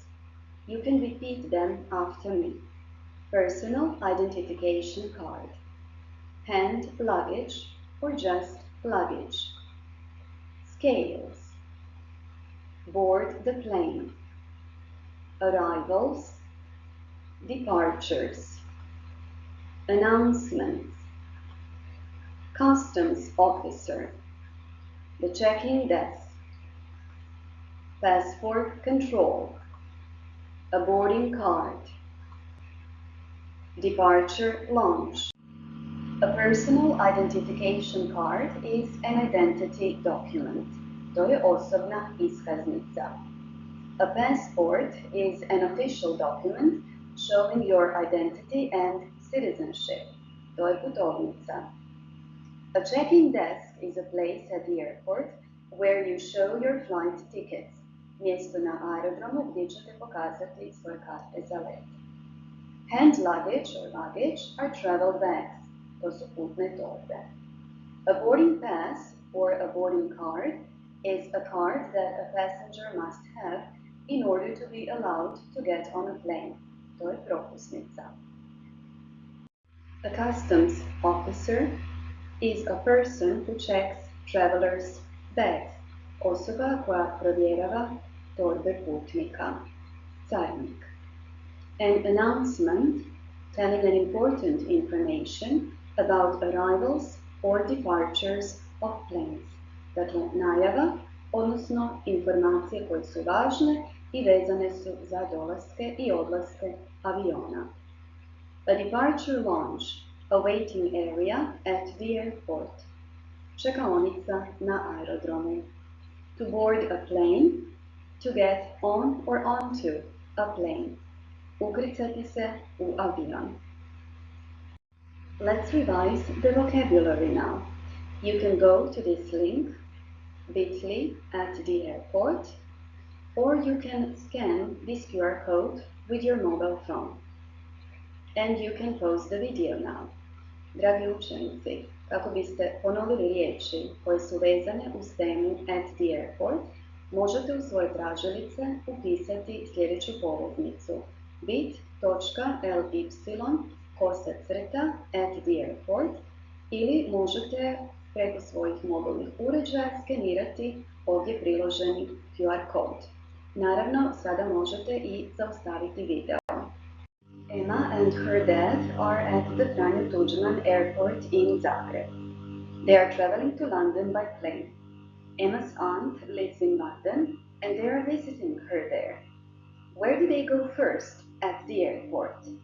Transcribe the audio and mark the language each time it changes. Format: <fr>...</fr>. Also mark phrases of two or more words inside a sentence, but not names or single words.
<en>You can repeat them after me. Personal identification card, hand luggage or just luggage, scales, board the plane, arrivals, departures, announcements, customs officer, the check-in desk, passport control, a boarding card, departure lounge. A personal identification card is an identity document.</en> <hr>To je osobna iskaznica.</hr> <en>A passport is an official document showing your identity and citizenship.</en> <hr>To je putovnica.</hr> <en>A check-in desk is a place at the airport where you show your flight tickets.</en> <hr>Mjesto na aerodromu gdje ćete pokazati svoje karte za let.</hr> <en>Hand luggage or luggage are travel bags.</en> <hr>To su putne torbe.</hr> <en>A boarding pass or a boarding card is a card that a passenger must have in order to be allowed to get on a plane.</en> <hr>To je propusnica.</hr> <en>A customs officer is a person who checks travelers' bags.</en> <hr>Osoba koja provjerava torbe putnika. Carinik.</hr> <en>An announcement telling an important information about arrivals or departures of planes.</en> <hr>Dakle, najava, odnosno informacije koje su važne i vezane su za dolaske i odlaske aviona.</hr> <en>A departure lounge, a waiting area at the airport.</en> <hr>Čekaonica na aerodromu.</hr> <en>To board a plane, to get on or onto a plane.</en> <hr>Ukrcati se u avion.</hr> <en>Let's revise the vocabulary now. You can go to this link, bit.ly at the airport, or you can scan this QR code with your mobile phone. And you can pause the video now.</en> <hr>Dragi učenici, kako biste ponovili riječi koje su vezane uz temu</hr> <en>at the airport,</en> <hr>možete u svoje tražilice upisati sljedeću poveznicu: bit.ly/at the airport ili možete preko svojih mobilnih uređaja skenirati ovdje priloženi QR kod. Naravno, sada možete i zaustaviti video.</hr> <en>Emma and her dad are at the Franjo Tuđman Airport in Zagreb. They are traveling to London by plane. Emma's aunt lives in London and they are visiting her there. Where do they go first at the airport?</en>